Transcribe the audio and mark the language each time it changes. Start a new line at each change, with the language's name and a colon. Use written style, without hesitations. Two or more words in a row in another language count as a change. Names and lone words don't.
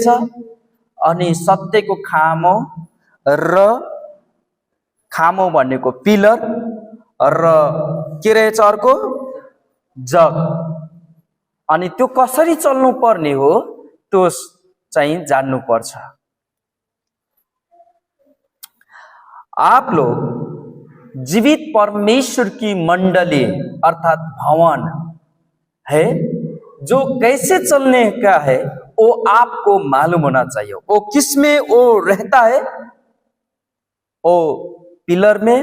Nepali: अनि सत्यको खामो र खामो भनेको पिलर र के रहेछ अर्को? जग। अनि त्यो कसरी चल्नु पर्ने हो त्यो चाहिँ जान्नु पर्छ।
Hindi: आप लोग जीवित परमेश्वर की मंडली अर्थात भवन है, जो कैसे चलने का है वो आपको मालूम होना चाहिए। वो किसमें वो रहता है? वो पिलर में।